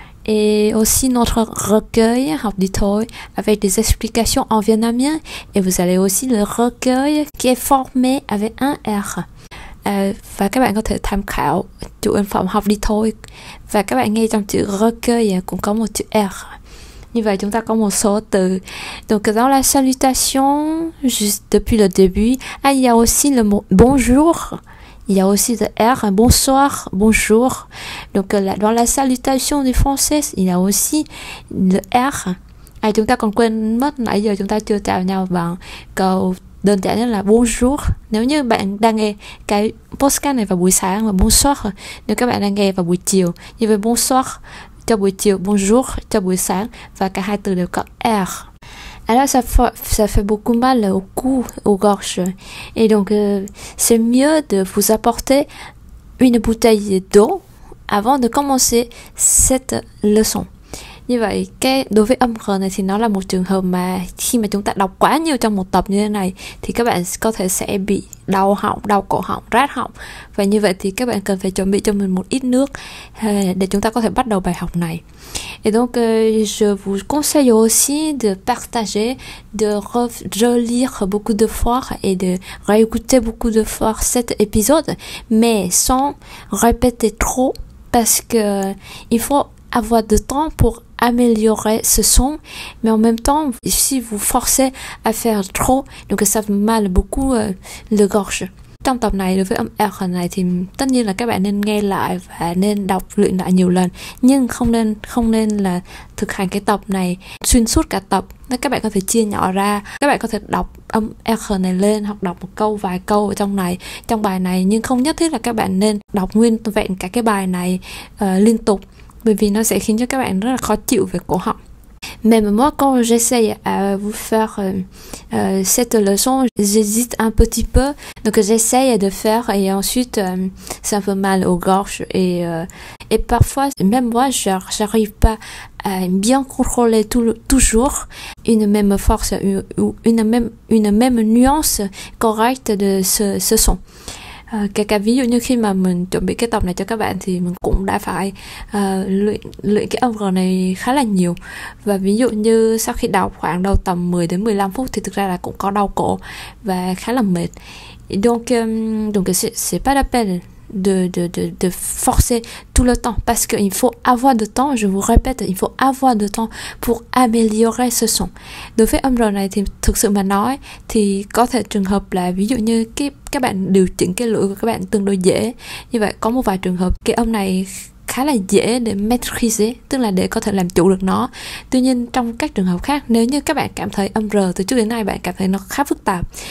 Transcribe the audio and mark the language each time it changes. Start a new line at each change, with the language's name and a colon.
French: Et aussi notre recueil học đi thôi avec des explications en vietnamien, et vous allez aussi le recueil qui est formé avec un R.
Vietnamese: Và các bạn có thể tham khảo chủ ấn phẩm học đi thôi và các bạn nghe trong chữ recueil cũng có một chữ R. Như vậy chúng ta có một số từ.
French: Donc dans la salutation, juste depuis le début, il y a aussi le mot bonjour. Il y a aussi le R, bonsoir, bonjour. Donc dans la salutation du français, il y a aussi le R.
Vietnamese: Chúng ta còn quên mất nãy giờ chúng ta chưa chào nhau bằng câu đơn giản nhất là bonjour. Nếu như bạn đang nghe cái podcast này vào buổi sáng và bonsoir nếu các bạn đang nghe vào buổi chiều. Như vậy bonsoir cho buổi chiều, bonjour cho buổi sáng, và cả hai từ đều có R.
French: Alors ça fait beaucoup mal au cou, aux gorges. Et donc c'est mieux de vous apporter une bouteille d'eau avant de commencer cette leçon.
Vietnamese: Như vậy đối với âm R này thì nó là một trường hợp mà khi mà chúng ta đọc quá nhiều trong một tập như thế này thì các bạn có thể sẽ bị đau họng, đau cổ họng, rát họng. Và như vậy thì các bạn cần phải chuẩn bị cho mình một ít nước để chúng ta có thể bắt đầu bài học này.
French: Et donc je vous conseille aussi de partager, de relire beaucoup de fois et de réécouter beaucoup de fois cet épisode, mais sans répéter trop, parce que il faut avoir de temps pour améliorer ce son, mais en même temps, si vous forcez à faire trop, donc ça fait mal beaucoup le gorge.
Vietnamese: Trong tập này đối với âm R này thì tất nhiên là các bạn nên nghe lại và nên đọc luyện lại nhiều lần, nhưng không nên là thực hành cái tập này xuyên suốt cả tập. Các bạn có thể chia nhỏ ra, các bạn có thể đọc âm R này lên hoặc đọc một câu, vài câu ở trong bài này, nhưng không nhất thiết là các bạn nên đọc nguyên vẹn cả cái bài này liên tục, bởi vì nó sẽ khiến cho các bạn rất là khó chịu về cổ họng.
French: Même moi, quand j'essaye à vous faire cette leçon, j'hésite un petit peu. Donc j'essaye de faire et ensuite c'est un peu mal aux gorges et parfois même moi j'arrive pas à bien contrôler toujours une même force ou une même nuance correcte de ce son.
Vietnamese: Kể cả ví dụ như khi mà mình chuẩn bị cái tập này cho các bạn thì mình cũng đã phải luyện cái âm R này khá là nhiều. Và ví dụ như sau khi đọc khoảng đâu tầm 10 đến 15 phút thì thực ra là cũng có đau cổ và khá là mệt.
French: Donc c'est pas la peine de forcer tout le temps, parce qu'il faut avoir de temps, je vous répète, il faut avoir de temps pour améliorer ce son.
Vietnamese: Đối với âm R này thì thực sự mà nói thì có thể trường hợp là ví dụ như các bạn điều chỉnh cái lưỡi của các bạn tương đối dễ. Như vậy có một vài trường hợp cái âm này khá là dễ để maîtriser, tức là để có thể làm chủ được nó. Tuy nhiên trong các trường hợp khác, nếu như các bạn cảm thấy âm R từ trước đến nay bạn cảm thấy nó khá phức tạp,